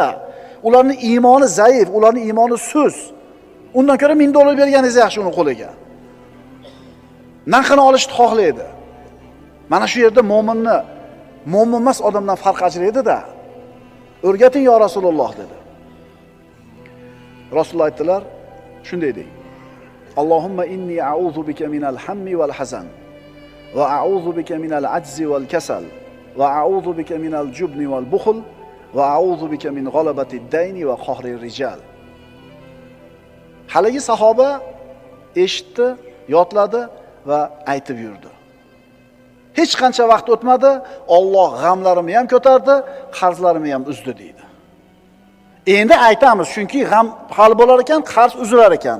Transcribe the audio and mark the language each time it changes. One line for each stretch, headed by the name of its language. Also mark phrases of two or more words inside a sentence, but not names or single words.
Uzbek: Ularning iymoni zaif, ularning iymoni suz. Undan ko'ra $1000 berganingiz yaxshi uni qo'liga. Narxini olishni xohlaydi. Mana shu yerda mo'min emas odamdan farq ajraydi-da. O'rgating yo Rasululloh dedi. Rasululloh aytdilar, shunday deng:
Arabic: "اللهم إني أعوذ بك من الهم والحزن وأعوذ بك من العجز والكسل وأعوذ بك من الجبن والبخل وأعوذ بك من غلبة الدين وقهر الرجال."
Uzbek: Haligi sahoba eshitdi, yodladi va aytib yurdi. Hech qancha vaqt o'tmadi, Alloh g'amlarimni ham ko'tardi, qarzlarimni ham uzdi deydi. Endi aytamiz, chunki g'am hal bo'lar ekan, qarz uzilar ekan.